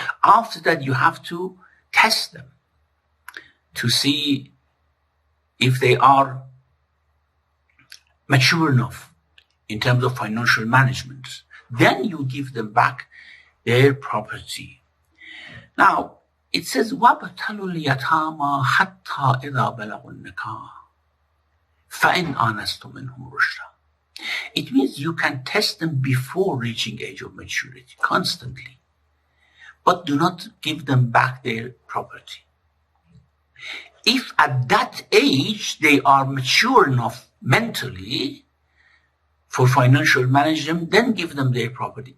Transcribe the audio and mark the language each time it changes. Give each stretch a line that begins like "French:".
English: After that, you have to test them to see if they are mature enough in terms of financial management. Then you give them back their property. Now, it says,
Arabic: وَابْتَلُوا الْيَتَامَى حَتَّى إِذَا بَلَغُوا النِّكَاحَ فَإِنْ آنَسْتُم مِّنْهُمْ رُشْدًا.
English: It means you can test them before reaching age of maturity, constantly. But do not give them back their property. If at that age they are mature enough mentally for financial management, then give them their property.